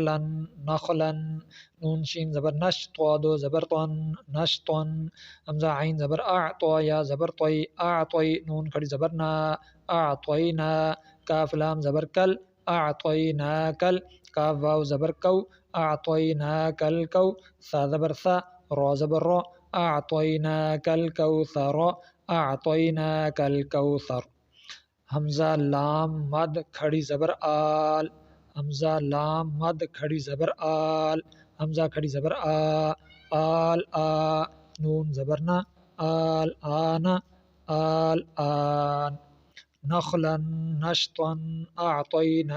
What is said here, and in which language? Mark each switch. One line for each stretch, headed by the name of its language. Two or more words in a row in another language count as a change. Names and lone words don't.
Urdu: لن، نخلن، نون شین زبر نش، طوا دو زبر طن، نشطن، حمزہ عین زبر اع، طوا یا زبر طی، اعطی، نون کھڑی زبر نا، اعطینا، کاف لام زبر کل، اعطیناکل، کاف واو زبر کو، اعطیناکل کو، ثا زبر ثا، را زبر را، اعطیناکل کوثر، اعطیناکل کوثر، حمزہ لام مد کھڑی زبر آل، حمزہ لام مد کھڑی زبر آل، حمزہ کھڑی زبر آ، آل آ، نون زبر نا، آل آنا، آل آن، نخلا، نشطا،
Arabic: اعطیناک الکوثر۔